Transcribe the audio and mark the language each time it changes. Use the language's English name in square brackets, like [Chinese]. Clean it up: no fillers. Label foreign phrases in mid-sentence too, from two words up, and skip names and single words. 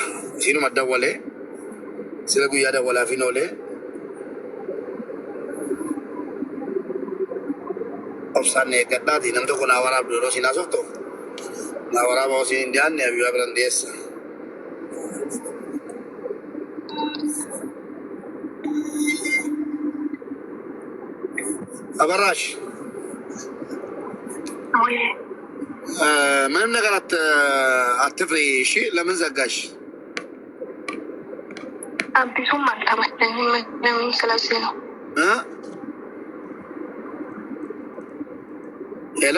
[Oromo] Siinuma dawwalee sila guyyaa dawwalaaf hin oolee obsaan eeggadhaati nam tokko naa waraabdu yeroo siin haasoftu naa waraaba osii hin dhiyaanne abiyyuu biran dhiyeessa. Abarraash. [Amharic] ምንም ነገር አትፍሪ እሺ። ለምን ዘጋሽ? አቢሱም አልተመቸኝም ስለዚህ ነው። ሄሎ